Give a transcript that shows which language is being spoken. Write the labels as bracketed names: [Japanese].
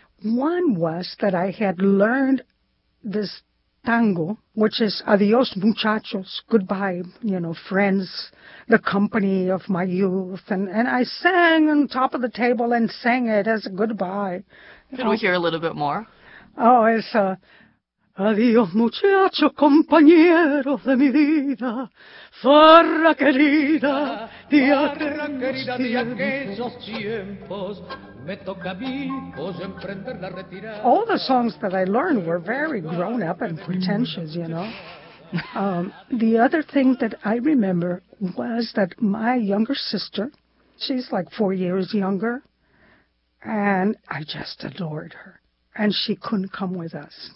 [English] One was that I had learned this tango, which is [Spanish] adios, muchachos, [English] goodbye, you know, friends, the company of my youth. And I sang on top of the table and sang it as a goodbye, you Can we know. hear a little bit more? Oh, it's a [Spanish] adios, muchacho, compañero de mi vida, zorra querida, de aquellos tiempos, me toca a mí pues emprender la retirada. [English] All the songs that I learned were very grown up and pretentious, you know. The other thing that I remember was that my younger sister, she's like 4 years younger, and I just adored her, and she couldn't come with us.